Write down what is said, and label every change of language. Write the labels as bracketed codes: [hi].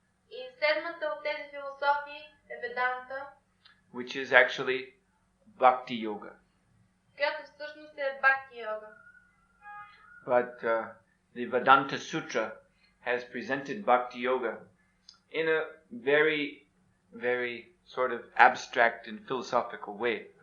[bg] И седмата от тези философии е Веданта, [en] which is actually Bhakti Yoga. [bg] която всъщност е Бхакти йога. [en] But the Vedanta Sutra has presented Bhakti Yoga in a very sort of abstract and philosophical way.